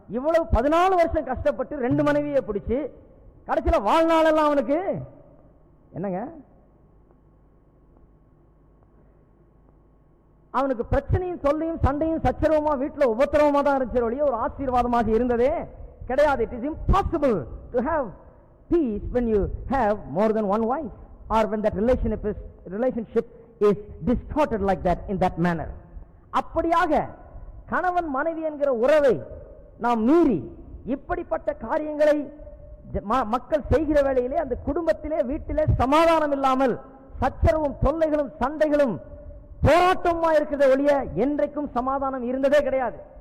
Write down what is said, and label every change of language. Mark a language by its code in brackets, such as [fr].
[ta] இவ்வளவு 14 வருஷம் கஷ்டப்பட்டு 2 மனைவியை பிடிச்சு கடைசியில் வாழ்நாளெல்லாம் அவனுக்கு என்னங்க, அவனுக்கு பிரச்சனையும் தொல்லையும் சண்டையும் சச்சரவுமா வீட்டில் உபத்திரவமா தான் இருந்துச்சு ஒழிய ஒரு ஆசீர்வாதமாக இருந்ததே கிடையாது. [en] It is impossible to have peace when you have more than one wife, or when that relationship is distorted like that, in that manner. [ta] அப்படியாக கணவன் மனைவி என்கிற உறவை நாம் மீறி இப்படிப்பட்ட காரியங்களை மக்கள் செய்கிற வேளையிலே அந்த குடும்பத்திலே வீட்டிலே சமாதானம் இல்லாமல் சச்சரவும் தொல்லைகளும் சண்டைகளும் போராட்டமா இருக்கிறத ஒழிய என்றைக்கும் சமாதானம் இருந்ததே கிடையாது.